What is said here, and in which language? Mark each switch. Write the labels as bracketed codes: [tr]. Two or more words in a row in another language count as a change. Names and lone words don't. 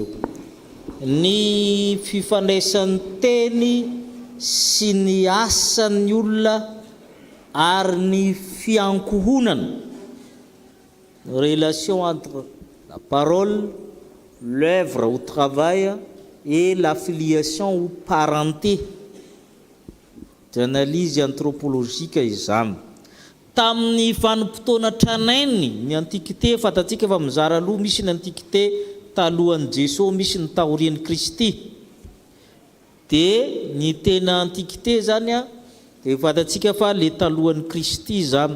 [mg] Ny fifandraisan'ny teny sy ny asan'ny olona ary ny fiankohonana, [fr] relation entre la parole, l'œuvre ou travail et la filiation ou parenté, d'analyse anthropologique izany. [mg] Tamin'ny vanim-potoana tranainy ny antikité, fatatsika efa mizara aloha, misy ny antikité talohan'i Jesosy, misy ny taorian'i Kristy. Dia ny tena antikité zany dia fatatsika fa le talohan'i Kristy zany.